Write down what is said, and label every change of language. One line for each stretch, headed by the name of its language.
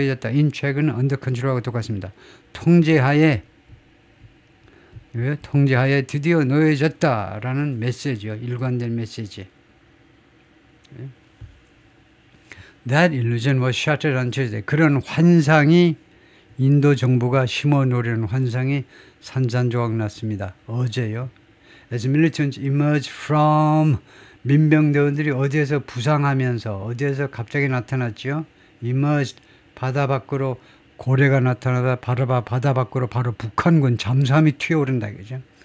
Korean: 인체크는 under control하고 똑같습니다. 통제하에 드디어 놓여졌다라는 메시지요. 일관된 메시지.
English: That illusion was shattered on Tuesday.
Korean: 그런 환상이, 인도 정부가 심어놓으려는 환상이 산산조각 났습니다. 어제요.
English: As militants emerged from,
Korean: 민병대원들이 어디에서 부상하면서, 어디에서 갑자기 나타났죠. emerged, 바다 밖으로 고래가 나타나다 바다 밖으로 바로 북한군 잠수함이 튀어오른다. 그죠?